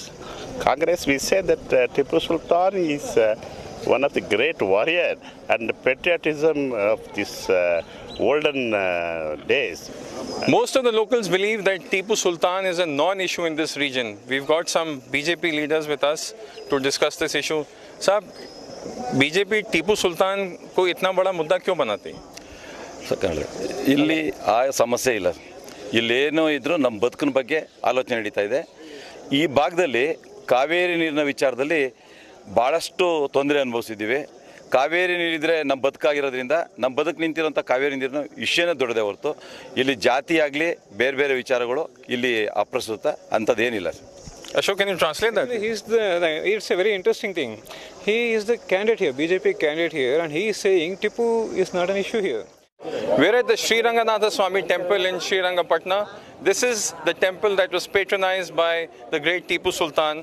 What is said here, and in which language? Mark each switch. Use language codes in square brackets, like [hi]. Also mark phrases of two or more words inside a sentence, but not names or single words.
[en] Congress, we say that Tipu Sultan is one of the great warrior and the patriotism of this olden days. Most of the locals believe that Tipu Sultan is a non-issue in this region. We've got some BJP leaders with us to discuss this issue. [hi] Sir, BJP Tipu Sultan को इतना बड़ा मुद्दा क्यों बनाती है? [kn] ಇಲ್ಲಿ ಆ ಸಮಸ್ಯೆ ಇಲ್ಲ. ಇಲ್ಲೇನೋ ಇದ್ರೂ ನಮ್ಮ ಬದುಕಿನ ಬಗ್ಗೆ ಆಲೋಚನೆ ನಡೀತಾ ಇದೆ. ಈ ಭಾಗದಲ್ಲಿ ಕಾವೇರಿ ನೀರಿನ ವಿಚಾರದಲ್ಲಿ ಭಾಳಷ್ಟು ತೊಂದರೆ ಅನುಭವಿಸಿದ್ದೀವಿ. ಕಾವೇರಿ ನೀರಿದ್ರೆ ನಮ್ಮ ಬದುಕಾಗಿರೋದ್ರಿಂದ ನಮ್ಮ ಬದುಕು ನಿಂತಿರೋಂಥ ಕಾವೇರಿ ನೀರಿನ ವಿಷಯನೇ ದೊಡ್ಡದೇ ಹೊರತು ಇಲ್ಲಿ ಜಾತಿ ಆಗಲಿ ಬೇರೆ ಬೇರೆ ವಿಚಾರಗಳು ಇಲ್ಲಿ ಅಪ್ರಸ್ತುತ ಅಂಥದ್ದೇನಿಲ್ಲ. [en] Ashok, can you translate that? It's a very interesting thing. He is the candidate here, BJP candidate here, and he is saying Tipu is not an issue here. We're at the Sri Ranganatha Swami temple in Sri Rangapatna. This is the temple that was patronized by the great Tipu Sultan.